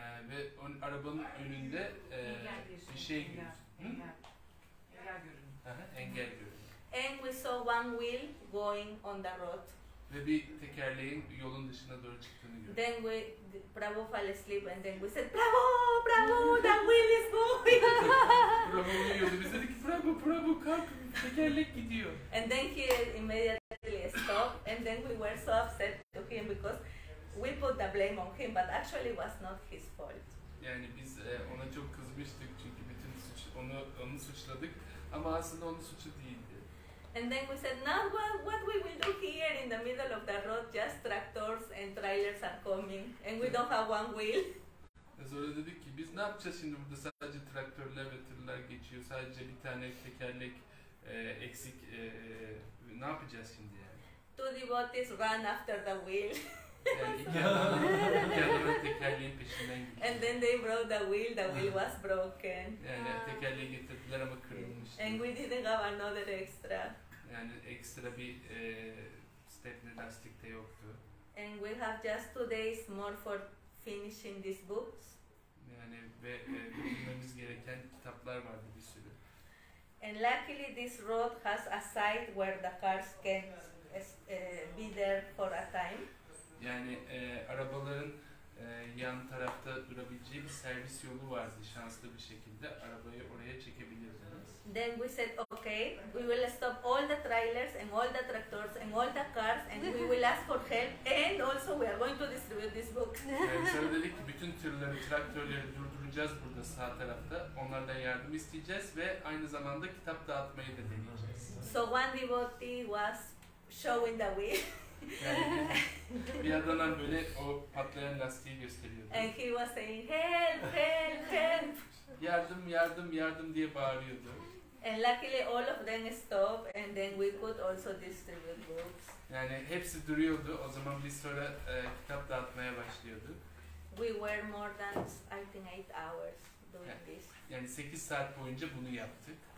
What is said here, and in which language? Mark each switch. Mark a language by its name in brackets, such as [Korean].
[Turkish] Ve arabanın önünde bir şey görüyoruz. Engel görünüyor. [English] And we saw one wheel going on the road. [Turkish] Ve bir tekerleğin yolun dışına doğru çıktığını gördük. [English] Then Prabhu fell asleep and then we said, Prabhu, Prabhu, the wheel is going. [Turkish] Prabhu uyuyordu. Biz dedik ki Prabhu kalk, tekerlek gidiyor. [English] And then he immediately stopped and then we were so upset to him because we put the blame on him, but actually it was not his fault. [Turkish] Yani biz ona çok kızmıştık çünkü bütün onu suçladık ama aslında onun suçu değildi. [English] And then we said, now what we will do here in the middle of the road, just tractors and trailers are coming and we don't have one wheel. [Turkish] Sonra dedik ki biz ne yapacağız şimdi burada sadece traktörler ve tırlar geçiyor, sadece bir tane tekerlek eksik, ne yapacağız şimdi yani? [English] Two devotees ran after the wheel. [Turkish] Yani iki adamın tekerleğin peşinden gidiyor. [English] And then they brought the wheel was broken. [Turkish] Yani tekerleği getirdiler ama kırılmıştı. [English] And we didn't have another extra. [Turkish] Yani ekstra bir stepney lastik de yoktu. [English] And we have just 2 days more for finishing these books. [Turkish] Yani ve bitirmemiz gereken kitaplar vardı bir sürü. [English] And luckily this road has a side where the cars can be there for a time. [Turkish] Yani arabaların yan tarafta durabileceği bir servis yolu vardı şanslı bir şekilde. Arabayı oraya çekebilirdiniz. [English] Then we said, okay, we will stop all the trailers and all the tractors and all the cars and we will ask for help and also we are going to distribute this book. [Turkish] Yani sonra dedik ki bütün tırları, traktörleri durduracağız burada sağ tarafta. Onlardan yardım isteyeceğiz ve aynı zamanda kitap dağıtmayı da deneyeceğiz. [English] So one devotee was showing the wheel. [Turkish] Yani bir adadan böyle o patlayan lastiği gösteriyordu. [English] And he was saying, help, help, help. [Turkish] Yardım, yardım, yardım diye bağırıyordu. [English] And luckily all of them stopped and then we could also distribute books. [Turkish] Yani hepsi duruyordu. O zaman biz sonra kitap dağıtmaya başlıyorduk. [English] We were more than, I think, 8 hours doing this. [Turkish] Yani 8 saat boyunca bunu yaptık.